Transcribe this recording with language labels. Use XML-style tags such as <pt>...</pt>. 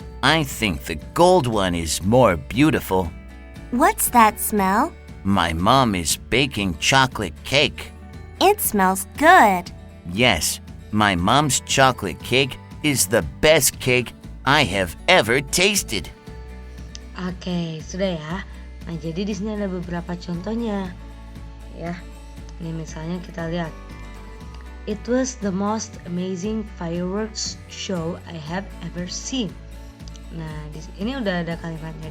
<en>I think the gold one is more beautiful. What's that smell? My mom is baking chocolate cake. It smells good. Yes, my mom's chocolate cake is the best cake I have ever tasted.</en> <id>Oke, sudah ya. Nah, jadi di sini ada beberapa contohnya. Ya. Ini misalnya kita lihat.</id> <en>It was the most amazing fireworks show I have ever seen.</en> <id>Nah, ini udah ada kalimatnya.</id>